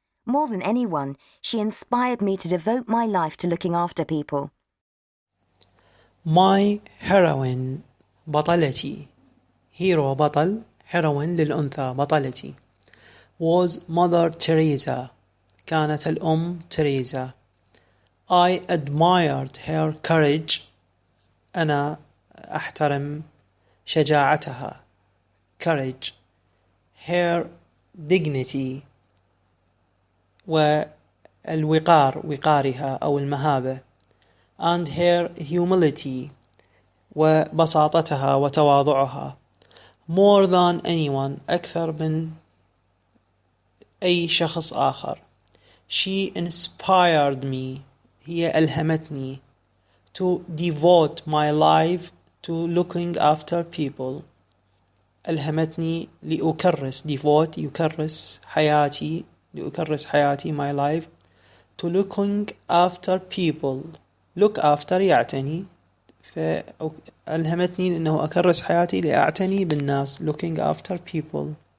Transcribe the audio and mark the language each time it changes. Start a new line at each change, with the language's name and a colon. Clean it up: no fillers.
English: More than anyone, she inspired me to devote my life to looking after people. My heroine
Arabic: بطلتي
English: hero
Arabic: بطل
English: heroine
Arabic: للأنثى بطلتي
English: was Mother Teresa
Arabic: كانت الأم تريزا.
English: I admired her courage
Arabic: أنا أحترم شجاعتها
English: courage her dignity
Arabic: والوقار وقارها أو المهابة
English: and her humility
Arabic: وبساطتها وتواضعها
English: more than anyone
Arabic: أكثر من أي شخص آخر.
English: She inspired me
Arabic: هي ألهمتني
English: to devote my life to looking after people
Arabic: ألهمتني لأكرس
English: devote
Arabic: يكرس حياتي لأكرس حياتي
English: my life to looking after people look after
Arabic: يعتني فألهمتني لأنه أكرس حياتي لأعتني بالناس
English: looking after people.